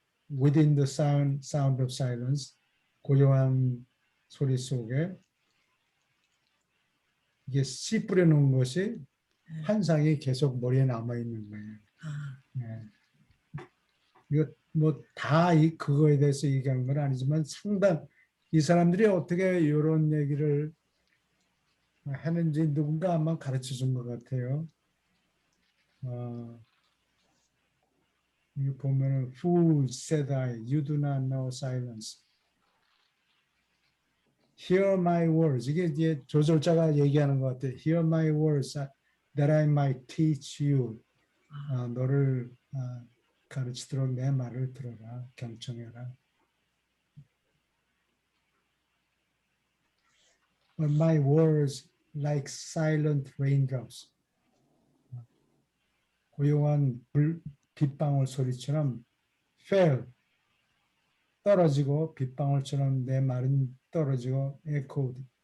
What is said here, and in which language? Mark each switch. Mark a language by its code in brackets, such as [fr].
[en] Within the sound of silence, [ko] 고요한 소리 속에 이게 씨 뿌려놓은 것이 환상이 계속 머리에 남아 있는 거예요. 네. 이거 뭐 다 그거에 대해서 얘기한 건 아니지만 상당 이 사람들이 어떻게 이런 얘기를 하는지 누군가 아마 가르쳐 준 것 같아요. 이거 보면은 [en] Fool, said I, you do not know silence. Hear my words. [ko] 이게 이제 조절자가 얘기하는 것 같아요. [en] Hear my words that I might teach you. [ko] 너를 가르치도록 내 말을 들어라. 경청해라. [en] But my words like silent raindrops. [ko] 고요한 빗방울 소리처럼 fell. 떨어지고 빗방울처럼 내 말은 떨어지고 echoed.